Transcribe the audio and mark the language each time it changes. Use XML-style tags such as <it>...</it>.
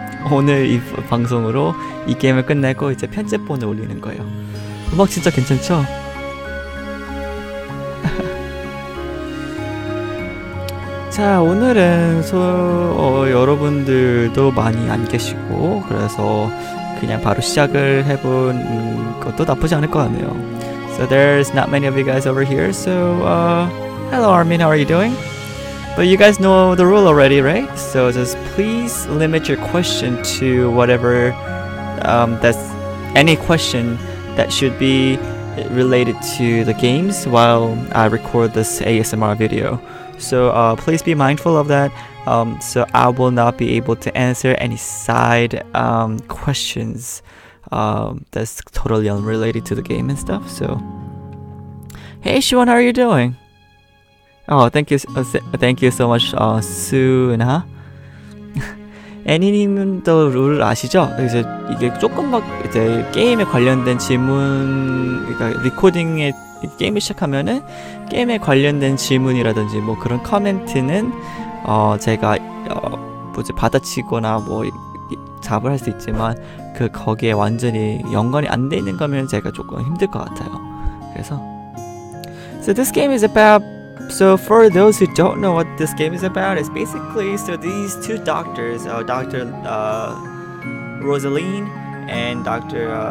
<ko>오늘 이 방송으로 이 게임을 끝내고 이제 편집본을 올리는 거예요. 음악 진짜 괜찮죠? 자, 오늘은 여러분들도 많이 안 계시고 그래서 그냥 바로 시작을 해본 것도 나쁘지 않을 것 같네요.</ko> <en>So there's not many of you guys over here. So hello Armin, how are you doing? But you guys know the rule already, right? So just please limit your question to whatever that's any question that should be related to the games while I record this ASMR video. So please be mindful of that. So I will not be able to answer any side questions that's totally unrelated to the game and stuff. So hey Shiwan, how are you doing? Oh, thank you so much, 수은하.</en> <ko>애니님도 룰 아시죠? 이제 이게 조금 막 이제 게임에 관련된 질문, 그러니까 리코딩에 게임을 시작하면은 게임에 관련된 질문이라든지 뭐 그런 커멘트는 제가 받아치거나 뭐 답을 할 수 있지만 거기에 완전히 연관이 안 돼 있는 거면 제가 조금 힘들 것 같아요. 그래서</ko> <en>So this game is about. So for those who don't know what this game is about, it's basically these two doctors, Dr. Rosaline and Dr.</en>